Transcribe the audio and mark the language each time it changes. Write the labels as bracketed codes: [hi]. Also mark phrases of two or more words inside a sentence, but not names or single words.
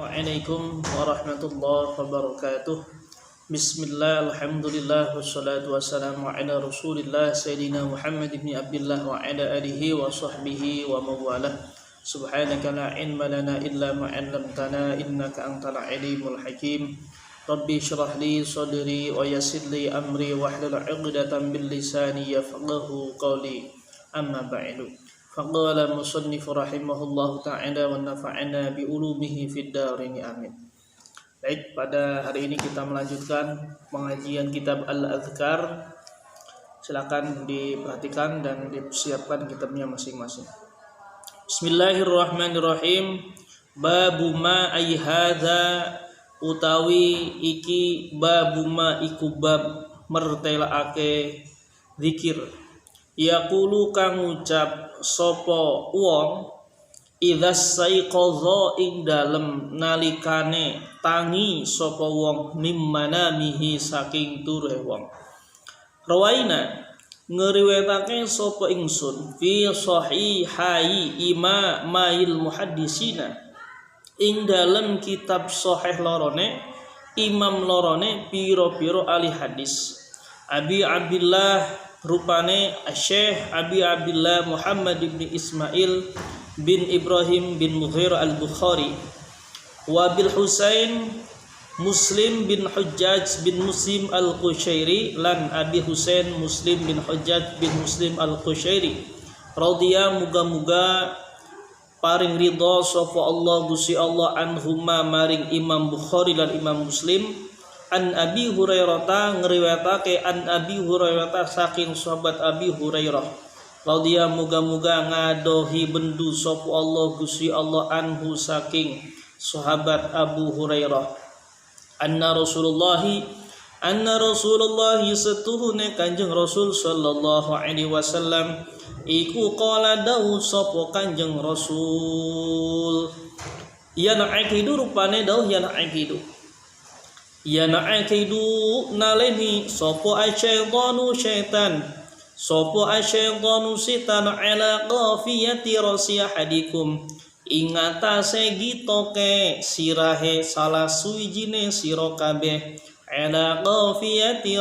[ar] السلام عليكم ورحمة الله وبركاته. بسم الله، الحمد لله، والصلاة والسلام على رسول الله سيدنا محمد بن عبد الله وعلى آله وصحبه وموالاه. سبحانك لا علم لنا إلا ما علمتنا إنك أنت العليم الحكيم. رب اشرح لي صدري ويسر لي أمري واحلل عقدة من لساني يفقهوا قولي. أما بعد. فقال المصنف رحمه الله تعالى ونفعنا بعلومه في الدارين آمين. [id] Baik, pada hari ini kita melanjutkan pengajian kitab Al-Adhkar. Silakan diperhatikan dan disiapkan kitabnya masing-masing. [ar] بسم الله الرحمن الرحيم. باب ما أي هذا [jv] utawi iki [ar] باب ما [jv] iku bab mertelaake zikir. Yaqulu kang ngucap sapa wong [ar] إذا استيقظ [jv] ing dalem nalikane tangi sapa wong mimmanamihi saking ture wong. Rawaina ngriwayatake sapa ingsun [ar] في صحيحي إمامي المحدثين [jv] ing dalem kitab sahih lorone imam lorone pira-pira ahli hadis. Abi Abdullah rupane Syekh Abi Abdullah Muhammad bin Ismail bin Ibrahim bin Mughirah al-Bukhari wa bil Husain Muslim bin Hujjaj bin Muslim al-Qushairi lan Abi Husain Muslim bin Hujjaj bin Muslim al-Qushairi radhiya muga-muga paring ridha sapa Allah Gusti Allah anhuma maring Imam Bukhari lan Imam Muslim. An Abi Hurairah ngriwayatake an Abi Hurairah saking sahabat Abi Hurairah radhiya muga-muga ngadohi bendu sapa Allah Gusti Allah anhu saking sahabat Abu Hurairah anna Rasulullah setuhune Kanjeng Rasul [ar] صلى الله عليه وسلم [jv] iku qala dawu sapa Kanjeng Rasul [ar] يعقد [jv] rupane dawuh [ar] يعقد يعقد [jv] naleni sapa asyaitanu syaitan sapa asyaitanu setan [ar] على قافية رأس أحدكم [jv] ing atase gitoke sirahe salah suwijine sira kabeh [ar] على قافية